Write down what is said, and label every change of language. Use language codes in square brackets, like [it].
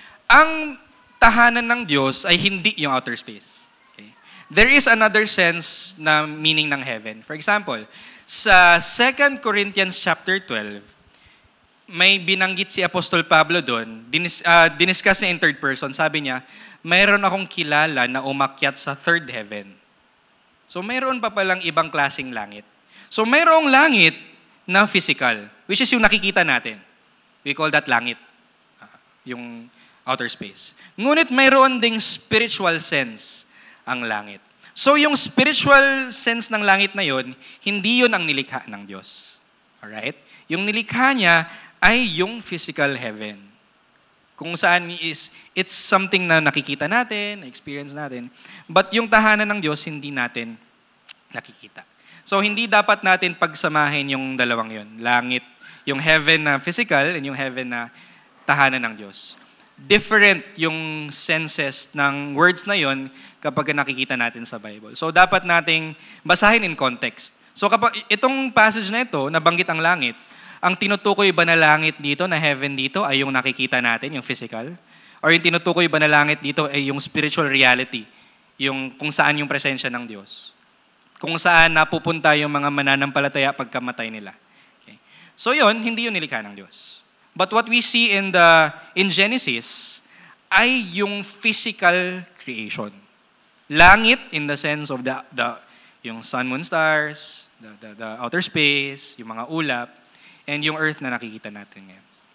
[tl] Ang tahanan ng Diyos ay hindi yung outer space. [en] Okay? There is another sense [tl] na [en] meaning ng heaven. [tl] For example, sa 2 Corinthians chapter 12, may binanggit si Apostol Pablo doon, diniscuss niya [en] in third person, [tl] sabi niya, mayroon akong kilala na umakyat sa third heaven. So mayroon pa palang ibang klaseng langit. So mayroong langit na physical, [en] which is [tl] yung nakikita natin. [en] We call that langit, yung outer space. [tl] Ngunit mayroon ding spiritual sense ang langit. So yung spiritual sense ng langit na yon, hindi yun ang nilikha ng Diyos. Alright? Yung nilikha niya ay yung physical heaven. Kung saan [en] it's something [tl] na nakikita natin, experience natin. But yung tahanan ng Diyos, hindi natin nakikita. So hindi dapat natin pagsamahin yung dalawang yun. Langit, yung heaven na physical and yung heaven na tahanan ng Diyos. Different yung senses ng words na yon kapag nakikita natin sa Bible. So dapat nating basahin in context. So kapag itong passage na ito, nabanggit ang langit, ang tinutukoy ba na langit dito, na heaven dito, ay yung nakikita natin, yung physical? Or yung tinutukoy ba na langit dito ay yung spiritual reality, yung kung saan yung presensya ng Diyos? kung saan napupunta yung mga mananampalataya pagkamatay nila. Okay. So yun, hindi yun nilikha ng Diyos. [en] But what we see in Genesis [tl] ay yung [en] physical creation. Langit in the sense of yung sun, moon, stars, the outer space, [tl] yung mga ulap, [en] and yung earth [tl] na nakikita natin ngayon.